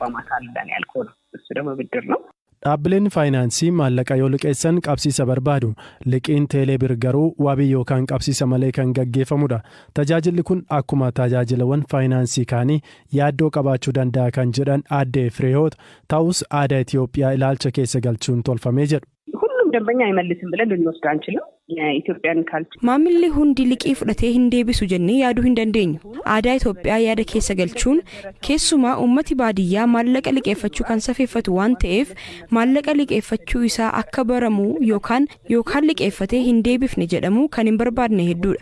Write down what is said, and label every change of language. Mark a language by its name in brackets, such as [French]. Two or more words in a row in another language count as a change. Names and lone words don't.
[Oromo] Dhaabbileen faayinaansii maallaqa yoo liqeessan qabsiisa barbaadu. Liqiin teeleebir garuu wabii yookaan qabsiisa malee kan gaggeeffamudha. Tajaajilli kun akkuma tajaajilawwan faayinaansii kaanii yaaddoo qabaachuu danda'a kan jedhan aadde Fireehoot ta'us aadaa Itoophiyaa ilaalcha keessa galchuun tolfamee jedhu. [Amharic] ደንበኛ አይመልስም ብለን ልንወስድ አንችልም። የኢትዮጵያን ካልቸር [Oromo] maamilli hundi liqii fudhatee hin deebisu jennee yaaduu hin dandeenyu. Aadaa Itoophiyaa yaada keessa galchuun keessumaa uummati baadiyyaa maallaqa liqeeffachuu kan safeeffatu waan ta'eef maallaqa liqeeffachuu isaa akka baramu yookaan liqeeffatee hin deebifne jedhamu kan hin barbaadne hedduudha.